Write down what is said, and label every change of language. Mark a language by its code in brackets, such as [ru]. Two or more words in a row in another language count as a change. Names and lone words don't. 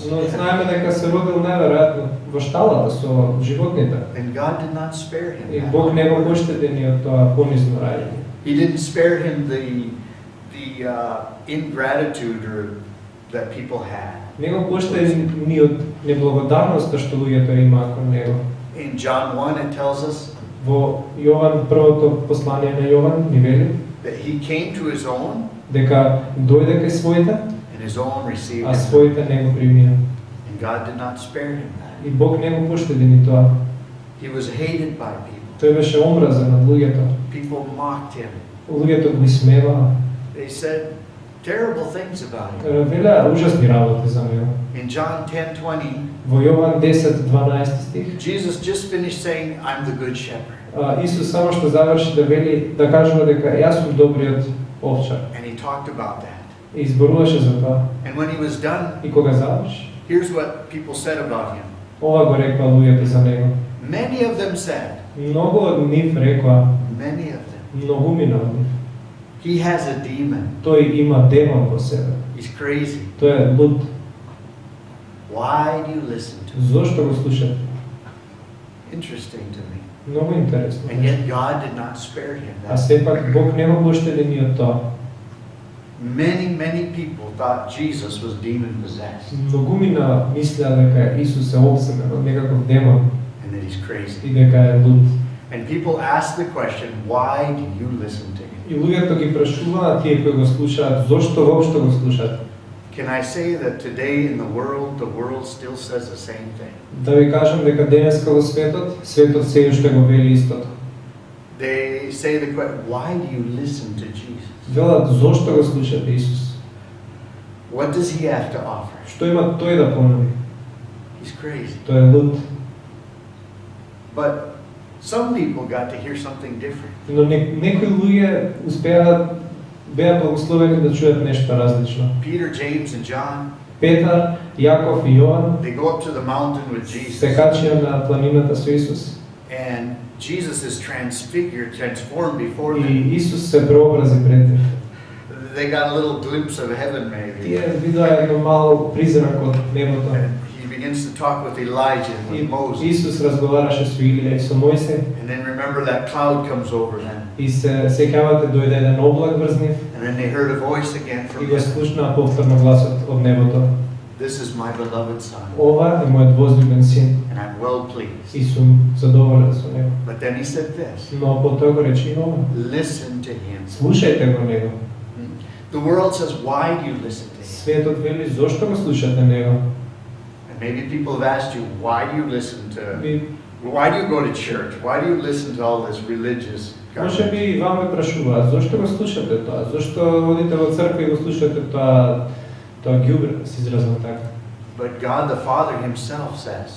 [mk] Но знаеме дека се родил најверојатно во шталата со животните. [en] And God did not spare him. [mk] И Бог не го поштеди ни од тоа понизно раѓање. [en] He didn't spare him the ingratitude that people had. [mk] Не го поштеди ни од неблагодарноста што луѓето имаат кон него. [en] In John 1 it tells us [mk] Во Јован, првото послание на Јован ни вели [en] that he came to his own [mk] дека дојде кај своите, [en] and his own received [mk] а [en] him. [mk] своите не го примија. [en] And God did not spare him. [mk] И Бог не го поштеди ни тоа. [en] He was hated by people. [mk] Тој беше омразен од луѓето. [en] People mocked him. [mk] Луѓето го исмеваа. [en] They said terrible things about him. [mk] Велеа ужасни работи за него. [en] In John 10:20, [mk] Во Јован 10:12 стих, [en] Jesus just finished saying, I'm the good shepherd. [mk] Исус само што заврши да вели, да кажува дека јас сум добриот овчар. [en] And he talked about that. [mk] И зборуваше за тоа. [en] And when he was done, [mk] И кога заврши, [en] here's what people said about him. [mk] ова го рекла луѓето за него. [en] Many of them said, [mk] Многу од нив рекла, [en] many of them, [mk] многумина од нив. [en] he has a demon. [mk] Тој има демон во себе. [en] He's crazy. [mk] Тој е луд. [en] Why do you listen to him? [mk] Зошто го слушате? [en] Interesting to me. [mk] Многу интересно. [en] And yet God did not spare him. [mk] А сепак Бог не го поштеди ни од тоа. [en] Many people thought Jesus was demon possessed [mk] Многумина мислеа дека Исус е обсемен од некаков демон [en] and that he's [mk] и [en] crazy. [mk] дека е луд. [en] And people ask the question, why do you listen to him? [mk] И луѓето ги прашуваат тие кои го слушаат, зошто воопшто го слушаат? [en] Can I say that today in the world still says the same thing? [mk] Да ви кажам дека денеска во светот се уште го вели истото. [en] They say the question, why do you listen to Jesus? [mk] Велат зошто го слушате Исус? [en] What does he have to offer? [mk] Што има тој да понуди? [en] He's crazy. [mk] Тој е луд. [en] But some people got to hear something different. [mk] Но некои луѓе беа благословени да чујат нешто различно. [en] Peter, James, and John, [mk] Петар, Јаков и Јован [en] they go up to the mountain with Jesus. [mk] се качија на планината со Исус. [en] And Jesus is transformed before [mk] И [en] them. [mk] Исус се преобрази пред нив. [en] They got a little glimpse of heaven maybe. [mk] Тие видоа едно мало призрак од небото. [en] And he begins to talk with Elijah and [mk] И [en] with Moses. [mk] Исус разговараше со Илија и со Мојсе. [en] And then remember that cloud comes over them. [mk] И се сеќавате дојде еден облак врз нив [en] And then they heard a voice again [mk] и [en] from [mk] го [en] heaven. [mk] слушнаа повторно гласот од небото. [en] This is my beloved son, [mk] Ова е мојот возлюбен син [en] and I'm well pleased. [mk] и сум задоволен со него. [en] But then he said this, [mk] Но потоа го рече и ова. [en] listen to him. [mk] Слушајте го него. [en] The world says, why do you listen to him? [mk] Светот вели зошто го слушате него? [en] And maybe people have asked you, why do you listen to, [mk] Ви [en] why do you go to church? Why do you listen to all this religious [mk] може би [en] garbage? [mk] и вам ме прашуваат зошто го слушате тоа? Зошто одите во црква и го слушате тоа ѓубре, се изразам така. [en] But God the Father himself says